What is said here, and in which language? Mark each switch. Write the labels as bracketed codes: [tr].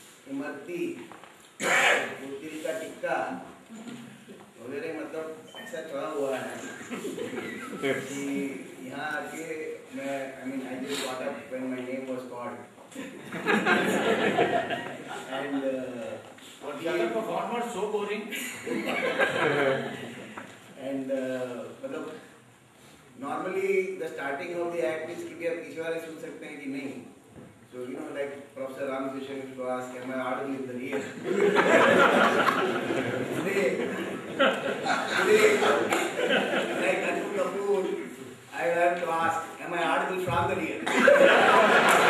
[hi] तिल का टिक्का वगैरह, मतलब ऐसा चला हुआ है कि यहाँ आके मैं [en] I just got up when my name was called. And the other performers so boring. [hi] And मतलब [en] normally the starting of the act is [hi] कि आप तीसरी बार सुन सकते हैं कि नहीं. [en] So like Professor Ramasheshan used to ask, am I audible in the rear? Today, like Atul Kapoor, I have to ask, am I audible from the rear?